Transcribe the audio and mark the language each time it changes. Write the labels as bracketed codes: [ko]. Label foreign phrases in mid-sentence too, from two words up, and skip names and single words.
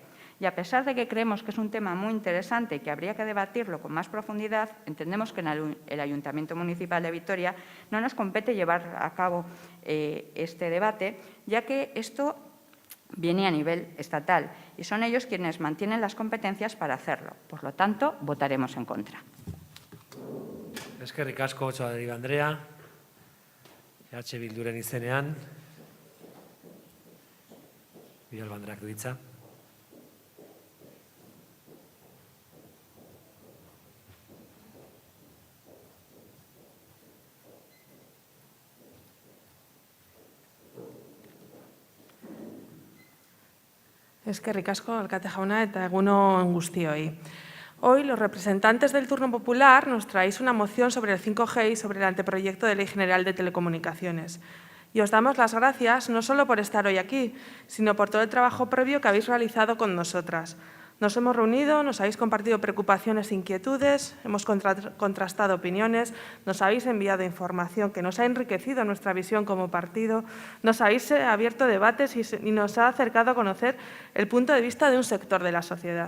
[es] Y a pesar de que creemos que es un tema muy interesante y que habría que debatirlo con más profundidad, entendemos que en el Ayuntamiento Municipal de Vitoria no nos compete llevar a cabo este debate, ya que esto viene a nivel estatal y son ellos quienes mantienen las competencias para hacerlo. Por lo tanto, votaremos en contra. [eu] Eskerrik asko Otxoadegi Andrea, Bilduren izenean, Vidal Banderak du hitza. Eskerrik asko, alkate jauna, eta egun on guztioi. [es] Hoy, los representantes del Turno Popular nos traéis una moción sobre el 5G y sobre el anteproyecto de Ley General de Telecomunicaciones. Y os damos las gracias no solo por estar hoy aquí, sino por todo el trabajo previo que habéis realizado con nosotras. Nos hemos reunido, nos habéis compartido preocupaciones e inquietudes, hemos contrastado opiniones, nos habéis enviado información que nos ha enriquecido nuestra visión como partido, nos habéis abierto debates y nos ha acercado a conocer el punto de vista de un sector de la sociedad.